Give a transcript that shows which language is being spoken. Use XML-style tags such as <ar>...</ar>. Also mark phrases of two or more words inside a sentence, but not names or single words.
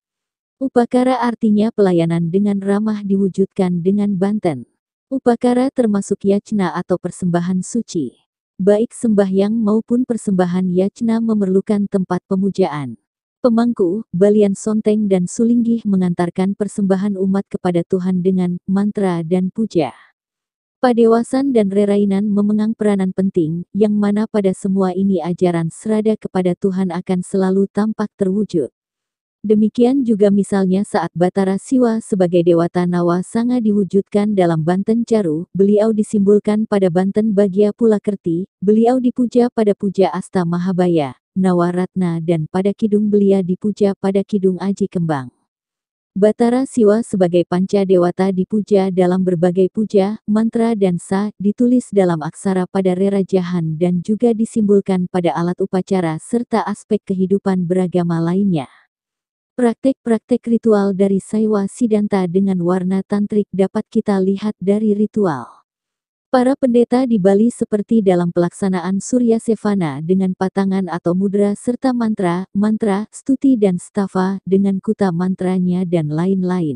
<id>Upakara artinya pelayanan dengan ramah diwujudkan dengan banten. Upakara termasuk yacna atau persembahan suci. Baik sembahyang maupun persembahan yacna memerlukan tempat pemujaan. Pemangku, Balian Sonteng dan Sulinggih mengantarkan persembahan umat kepada Tuhan dengan mantra dan puja. Padewasan dan Rerainan memegang peranan penting, yang mana pada semua ini ajaran serada kepada Tuhan akan selalu tampak terwujud. Demikian juga misalnya saat Batara Siwa sebagai Dewata Nawa Sanga diwujudkan dalam Banten Caru, beliau disimbolkan pada Banten Bagya Pulakerti, beliau dipuja pada Puja Asta Mahabaya, Nawaratna dan pada Kidung Belia dipuja pada Kidung Aji Kembang. Batara Siwa sebagai Panca Dewata dipuja dalam berbagai puja, mantra dan sa, ditulis dalam aksara pada Rera Jahan dan juga disimbolkan pada alat upacara serta aspek kehidupan beragama lainnya. Praktek-praktek ritual dari Siwa Siddhanta dengan warna tantrik dapat kita lihat dari ritual Para pendeta di Bali seperti dalam pelaksanaan Surya Sevana dengan patangan atau mudra serta mantra, stuti dan stava dengan kuta mantranya dan lain-lain.</id>